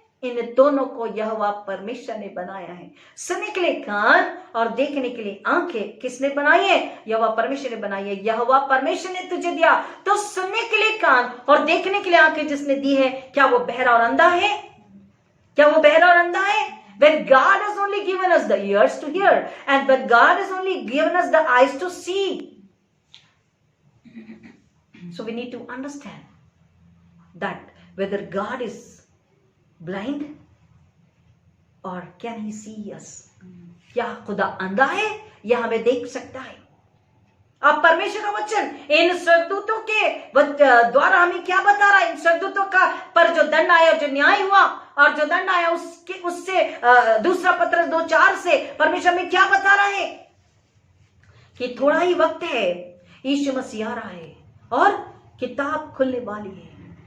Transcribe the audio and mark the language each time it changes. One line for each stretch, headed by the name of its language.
Hindi: इन दोनों को यहोवा परमेश्वर ने बनाया है। सुनने के लिए कान और देखने के लिए आंखें किसने बनाई है? यहोवा परमेश्वर ने बनाई है। यहोवा परमेश्वर ने तुझे दिया तो सुनने के लिए कान और देखने के लिए आंखें जिसने दी है, क्या वो बहरा और अंधा है? क्या वो बहरा और अंधा है?
English: When God has only given us the ears to hear and when God has only given us the eyes to see. So we need to understand that whether God is blind or can he see us?
Hindi: क्या खुदा अंधा है या हमें देख सकता है? अब परमेश्वर का वचन इन स्वर्गदूतों के द्वारा हमें क्या बता रहा है? इन स्वर्गदूतों का पर जो दंड आया, जो न्याय हुआ और जो दंड आया उससे दूसरा पत्रस 2:4 से परमेश्वर में क्या बता रहा है कि थोड़ा ही वक्त है, यीशु मसीह आ रहा है और किताब खुलने वाली है।